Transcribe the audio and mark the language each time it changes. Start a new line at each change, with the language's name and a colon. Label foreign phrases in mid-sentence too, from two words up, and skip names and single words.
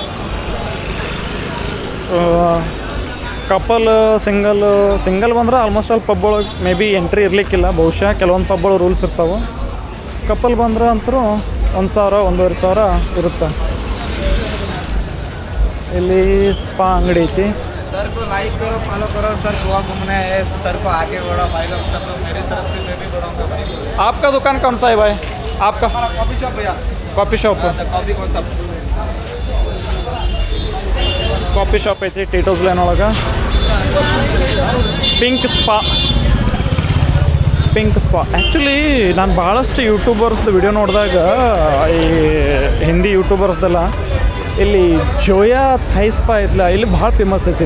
English: couple single
Kannada: ಬಂದ್ರೆ ಆಲ್ಮೋಸ್ಟ್ ಅಲ್ಲಿ ಪಬ್ ಒಳಗೆ
English: may be entry
Kannada: ಇರಲಿಕ್ಕಿಲ್ಲ ಬಹುಶಃ. ಕೆಲವೊಂದು ಪಬ್ ಒಳಗೆ ರೂಲ್ಸ್ ಇರ್ತಾವೆ. ಕಪಲ್ ಬಂದ್ರೆ ಅಂತೂ 1,000 1,500 ಇರುತ್ತೆ. ಇಲ್ಲಿ ಸ್ಪಾ ಅಂಗಡಿ ಐತಿ.
Hindi: सर को लाइक करो, फॉलो करो। सर गोवा घूमना है, सर को आगे बढ़ो भाई लोग। सब लोग मेरी तरफ से मैं भी बढ़ाऊंगा भाई। आपका दुकान कौन सा है भाई? आपका
English: coffee shop
Hindi: भैया।
English: coffee shop
Hindi: कॉफी कौन सा?
English: coffee shop
Kannada: ಐತಿ ಟೀಟೋಸ್ ಲೇನ್ ಒಳಗೆ. ಪಿಂಕ್ ಸ್ಪಾ ಆ್ಯಕ್ಚುಲಿ ನಾನು ಭಾಳಷ್ಟು ಯೂಟ್ಯೂಬರ್ಸ್ದು ವಿಡಿಯೋ ನೋಡಿದಾಗ, ಈ ಹಿಂದಿ ಯೂಟ್ಯೂಬರ್ಸ್ದೆಲ್ಲ, ಇಲ್ಲಿ ಜೋಯಾ ಥೈ ಸ್ಪಾ ಐತಲ್ಲ, ಇಲ್ಲಿ ಭಾಳ ಫೇಮಸ್ ಐತಿ.